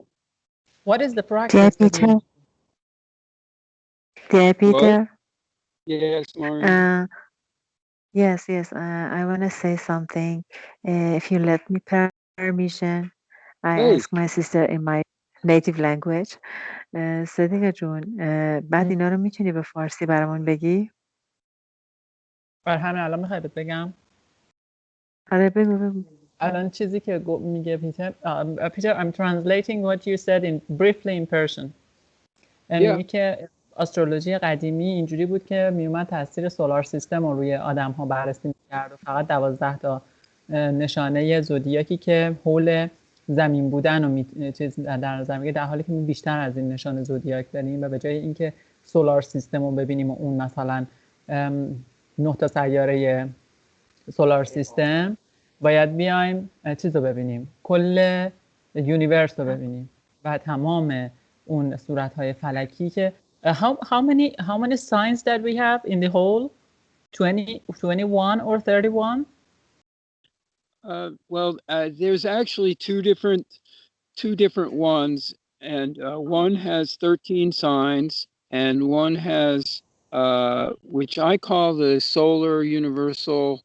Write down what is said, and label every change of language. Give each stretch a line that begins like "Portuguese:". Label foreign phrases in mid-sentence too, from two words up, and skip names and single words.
English: What is the practice? Dear Peter. Yes, Maureen. Yes, I want to say something. If you let me permission, I ask my sister in my native language.
Persian: صدیقه جون، بعد اینا رو میتونی به فارسی برامون بگی؟ بر همین الان میخوای بهت بگم؟ آره بگو. الان چیزی که میگه پیتر
English: I'm translating what you said briefly in Persian.
Persian: میگه که استرولوژی قدیمی اینجوری بود که میومد تاثیر
English: solar system
Persian: رو روی آدم ها بررسی میکرد و فقط 12 تا نشانه زودیاکی که حول زمین بودن و چیز در نظر میگیره، در حالی که بیشتر از این نشان زودیاک داریم و به جای اینکه
English: solar system
Persian: رو ببینیم و اون مثلا 9 تا سیاره
English: solar system,
Persian: باید بیایم چیز رو ببینیم، کل یونیورس رو ببینیم و تمام اون صورت‌های فلکی که
English: how many signs that we have in the whole 20, 21 or 31? There's actually two different ones, and one has 13 signs, and one has which I call the solar universal.